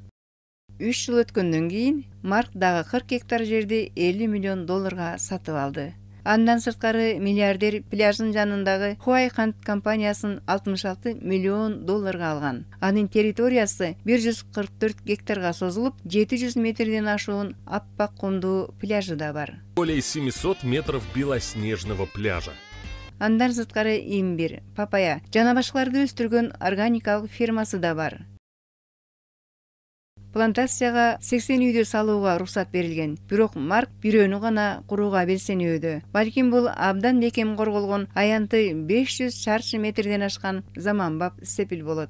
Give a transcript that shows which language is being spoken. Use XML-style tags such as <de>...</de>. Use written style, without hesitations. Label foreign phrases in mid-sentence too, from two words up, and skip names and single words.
<ky>3 жыл өткөндөн кийин Марк дагы 40 гектар жерди $50 миллион сатып алды. Андан сырткары миллиардер пляждын жанындагы Хуай Кант компаниясын $66 миллион алган. Анын территориясы 144 гектарга созулуп, 700 метрден ашуун аппак кумдуу пляжы да бар.</ky> <ru>Более 700 метров белоснежного пляжа.</ru> <ky>Андан сырткары имбир, папайя жана башкаларды өстүргөн органикалык фермасы да бар. Плантацияга 80 үйдө салууга уруксат берилген, бирок Марк бирөөнү гана курууга белсенүүдө. Балким бул абдан бекем корголгон аянты 500 чарчы метрден ашкан заманбап сепил болот.</ky>